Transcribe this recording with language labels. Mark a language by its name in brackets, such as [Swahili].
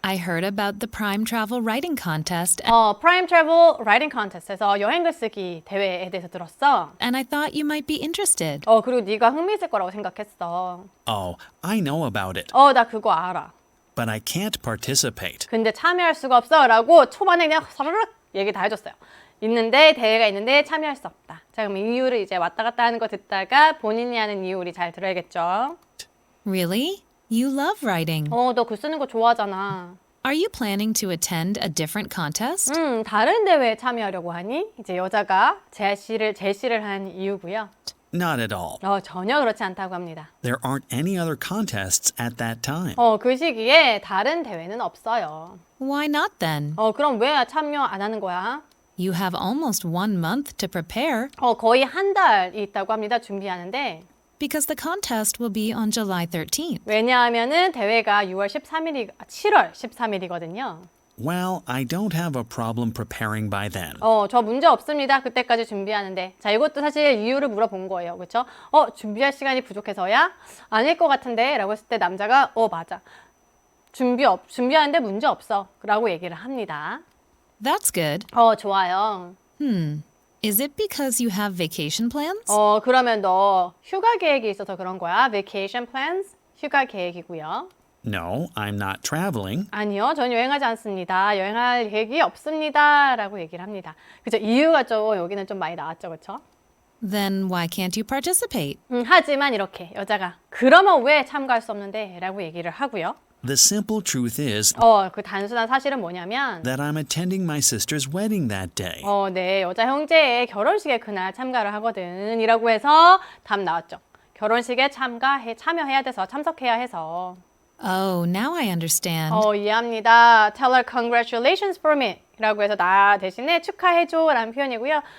[English] I heard about the Prime Travel Writing Contest, [Korean] Prime Travel Writing Contest에서 여행 글쓰기 대회에 대해서 들었어. [English] and I thought you might be interested. [Korean] 그리고 네가 흥미 있을 거라고 생각했어. [English] Oh, I know about it, [Korean] 나 그거 알아. [English] but I can't participate. [Korean] 근데 참여할 수가 없어 라고 초반에 그냥 사르륵 얘기 다 해줬어요. 대회가 있는데 참여할 수 없다. 자, 그럼 이유를 이제 왔다 갔다 하는 거 듣다가 본인이 하는 이유 우리 잘 들어야겠죠. [English] Really? You love writing. [Korean] 너 글 쓰는 거 좋아하잖아. [English] Are you planning to attend a different contest? [Korean] 다른 대회에 참여하려고 하니? 이제 여자가 제시를 한 이유고요. [English] Not at all. [Korean] 전혀 그렇지 않다고 합니다. [English] There aren't any other contests at that time. [Korean] 그 시기에 다른 대회는 없어요. [English] Why not then? [Korean] 그럼 왜 참여 안 하는 거야? [English] You have almost 1 month to prepare [Korean] 거의 한 달이 있다고 합니다. 준비하는데. [English] because the contest will be on July 13th. [Korean] 왜냐하면은 대회가 7월 13일이거든요. [English] Well, I don't have a problem preparing by then. [Korean] 저 문제 없습니다. 그때까지 준비하는데. 자, 이것도 사실 이유를 물어본 거예요. 그렇죠? 준비할 시간이 부족해서야? 아닐 것 같은데? 라고 했을 때 남자가 맞아. 준비하는데 문제 없어. 라고 얘기를 합니다. [English] That's good. [Korean] 좋아요. [English] Is it because you have vacation plans? [Korean] 그러면 너 휴가 계획이 있어서 그런 거야? [English] Vacation plans? [Korean] 휴가 계획이고요. [English] No, I'm not traveling. [Korean] 아니요, 전 여행하지 않습니다. 여행할 계획이 없습니다. 라고 얘기를 합니다. 그죠? 이유가 좀 여기는 좀 많이 나왔죠. 그렇죠? [English] Then why can't you participate? [Korean] 하지만 이렇게 여자가 그러면 왜 참가할 수 없는데? 라고 얘기를 하고요. [English] The simple truth is [Korean] 그 단순한 사실은 뭐냐면 [English] that I'm attending my sister's wedding that day. [Korean] 네, 여자 형제의 결혼식에 그날 참가를 하거든. 이라고 해서 답 나왔죠. 결혼식에 참여해야 돼서 참석해야 해서. [English] Oh, now I understand. [Korean] 이해합니다. [English] Tell her congratulations for me [Korean] 라고 해서 나 대신에 축하해줘 라는 표현이고요.